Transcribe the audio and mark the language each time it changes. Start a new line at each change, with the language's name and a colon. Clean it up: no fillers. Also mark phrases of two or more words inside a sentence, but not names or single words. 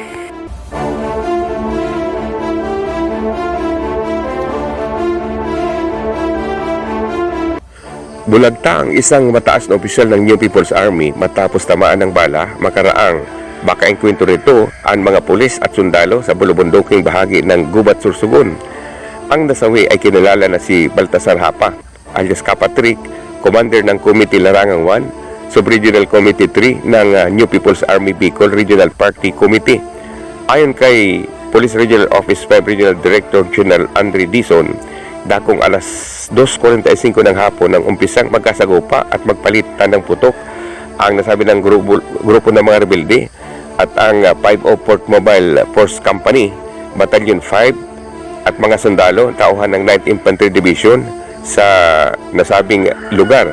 Filipino: Bulagta ang isang mataas na opisyal ng New People's Army matapos tamaan ng bala makaraang. Baka engkwentro rito ang mga pulis at sundalo sa bulubunduking bahagi ng Gubat, Sursugun. Ang nasawi ay kinalala na si Baltasar Hapa, alias Kapatrik, commander ng Committee Larangang 1, Sub-Regional Committee 3 ng New People's Army Bicol Regional Party Committee. Ayon kay Police Regional Office 5 Regional Director General Andre Dizon, dakong alas 2:45 ng hapon nang umpisang magkasagupa at magpalitan ng putok ang nasabi ng grupo ng mga rebelde at ang 504th Mobile Force Company, Battalion 5 at mga sundalo, tauhan ng 9th Infantry Division sa nasabing lugar.